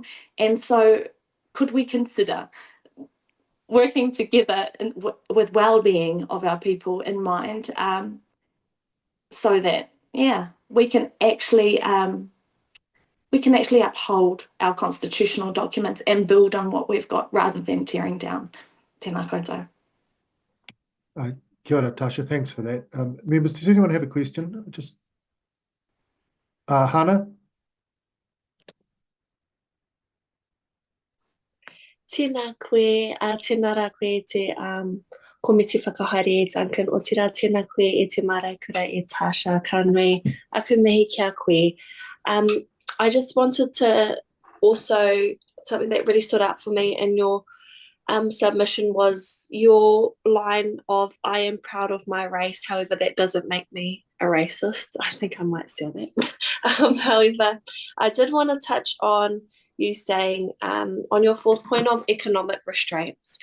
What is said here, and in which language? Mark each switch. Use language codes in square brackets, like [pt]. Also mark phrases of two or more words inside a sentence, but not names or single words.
[en] And so could we consider working together with well-being of our people in mind, so that, we can actually uphold our constitutional documents and build on what we've got rather than tearing down. [mi] Tēnā koutou. Kia ora, [en] Tasha, thanks for that. Members, does anyone have a question? Just Hana? [mi] Tēnā koe, tēnā rā koe te komiti whakahaere Duncan, o tira tēnā koe e te maraikura e Tasha, ka nui aku mihi kia koe. [en] I just wanted to also, something that really stood out for me in your submission was your line of, I am proud of my race, however, that doesn't make me a racist. I think I might say that. However, I did want to touch on you saying on your fourth point of economic restraints.